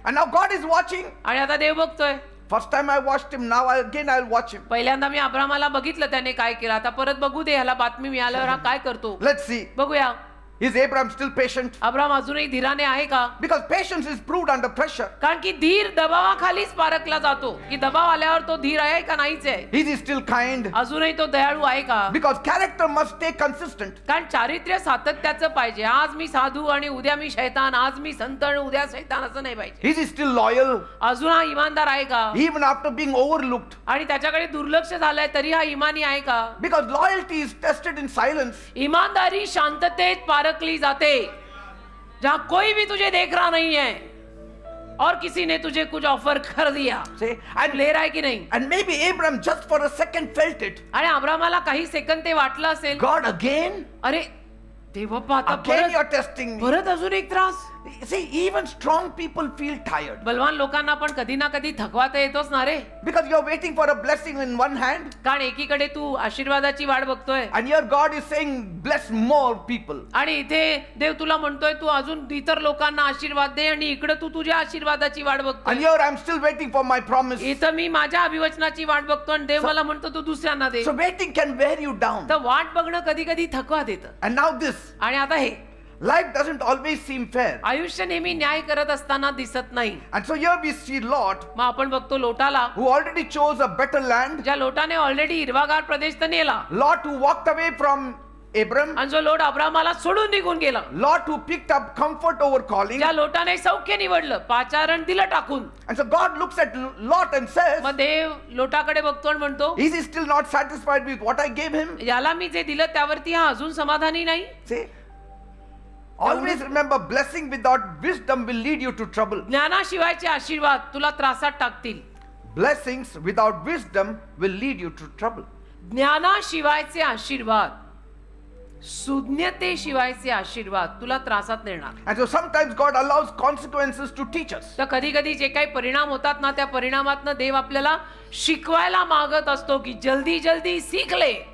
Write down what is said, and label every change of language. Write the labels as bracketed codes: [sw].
[en] And now God is watching. [mr] आणि आता देव बघतोय. [en] First time I watched him, now I'll watch him. [mr] पहिल्यांदा मी अब्रामाला बघितलं त्याने काय केलं, आता परत बघू दे, ह्याला बातमी मिळाल्यावर हा काय करतो. [en] Let's see. [mr] बघूया. [en] Is Abraham still patient? [mr] Abram अजूनही धीराने आहे का? [en] Because patience is proved under pressure. [mr] कारण की धीर दबावाखालीच पारखला जातो, की दबाव आल्यावर तो धीर आहे का नाहीच आहे. [en] Is he still kind? [mr] अजूनही तो दयाळू आहे का? [en] Because character must stay consistent. [mr] कारण चारित्र्य सातत्याचं पाहिजे. आज मी साधू आणि उद्या मी शैतान, आज मी संत आणि उद्या शैतान असं नाही पाहिजे. [en] Is he still loyal? [mr] अजून हा इमानदार आहे का? [en] Even after being overlooked. [mr] आणि त्याच्याकडे दुर्लक्ष झालंय तरी हा इमानी आहे का? [en] Because loyalty is tested in silence. [mr] ईमानदारी शांततेत पारखली जाते. [hi] जहां कोई भी तुझे देख रहा नहीं है और किसी ने तुझे कुछ ऑफर कर दिया, [en] See, [hi] तू ले रहा है की नाही? [en] and maybe Abraham just for a second felt it. [mr] आणि अब्रामाला काही सेकंद ते वाटलं असेल, [en] God again? [mr] अरे देवप्पा आता [en] Again you're [mr] परत [en] testing me. [mr] परत अजून एक त्रास. [en] See, even strong people feel tired. [mr] बलवान लोकांना पण कधी ना कधी थकवा तर येतोच ना रे. [en] Because you're waiting for a blessing in one hand, [mr] कारण एकीकडे तू आशीर्वादाची वाट बघतोय [en] and here God is saying, bless more people. [mr] आणि इथे देव तुला म्हणतोय तू अजून इतर लोकांना आशीर्वाद दे, आणि इकडे तू तुझ्या आशीर्वादाची वाट [en] And [mr] बघतोय. [en] here I'm still waiting for my promise. [mr] इथं मी माझ्या अभिवचनाची वाट बघतो आणि देव मला म्हणतो तू दुसऱ्यांना दे. [en] So waiting can wear you down. [mr] तर वाट बघणं कधी कधी थकवा देतं. [en] And now this, [mr] आणि आता हे [en] life doesn't always seem fair. [mr] आयुष्य नेहमी न्याय करत असताना दिसत नाही. [en] And so here we see Lot, [mr] मग आपण बघतो लोटाला, [en] who already chose a better land. [mr] ज्या लोटाने ऑलरेडी हिरवागार प्रदेश तर नेला, [en] Lot who walked away from Abram. [mr] आणि जो लोट अब्रामाला सोडून निघून गेला, [en] Lot who picked up comfort over calling. [mr] ज्या लोटाने सौख्य निवडलं, पाचारण दिलं टाकून. [en] And so God looks at Lot and says, [mr] मग देव लोटाकडे बघतो आणि म्हणतो, [en] is he still not satisfied with what I gave him? [mr] याला मी जे दिलं त्यावरती हा अजून समाधानी नाही. [en] See, always remember, blessing without wisdom will lead you to trouble. [mr] ज्ञानाशिवायचे आशीर्वाद तुला त्रासात टाकतील. [en] Blessings without wisdom will lead you to trouble. [mr] ज्ञानाशिवायचे आशीर्वाद, सुज्ञतेशिवायचे आशीर्वाद तुला त्रासात नेणार. [en] And so sometimes God allows consequences to teach us. [mr] तर कधी कधी जे काही परिणाम होतात ना, त्या परिणामातनं देव आपल्याला शिकवायला मागत असतो की [hi] जल्दी जल्दी सीख ले.